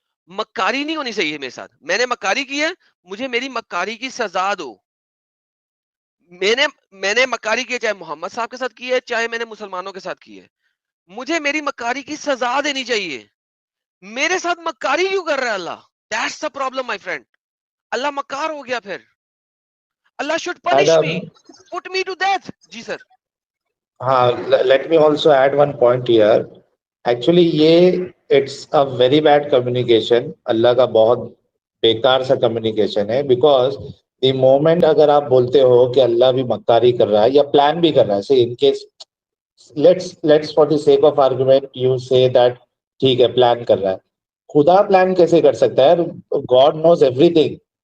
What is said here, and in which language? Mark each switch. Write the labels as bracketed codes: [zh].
[ur] مکاری نہیں ہونی چاہیے میرے ساتھ. میں نے مکاری کی ہے, مجھے میری مکاری کی سزا دو. میں نے مکاری کی ہے, چاہے محمد صاحب کے ساتھ کی ہے, چاہے میں نے مسلمانوں کے ساتھ کی ہے, مجھے میری مکاری کی سزا دینی چاہیے. میرے ساتھ مکاری کیوں کر رہا ہے اللہ؟ [en] That's the problem, my friend. [ur] اللہ مکار ہو گیا پھر. اللہ [en] should punish me, put me to death. [ur] جی سر. [en] ہاں, let me also add one point here. Actually یہ it's a very bad communication. [ur] اللہ کا بہت بیکار سا کمیونیکیشن ہے, [en] because the moment [ur] اگر آپ بولتے ہو کہ اللہ بھی مکاری کر رہا ہے یا پلان بھی کر رہا ہے, [en] so in case let's for the sake of argument you say that [ur] ٹھیک ہے پلان کر رہا ہے, خدا پلان کیسے کر سکتا ہے؟ [en] God knows everything.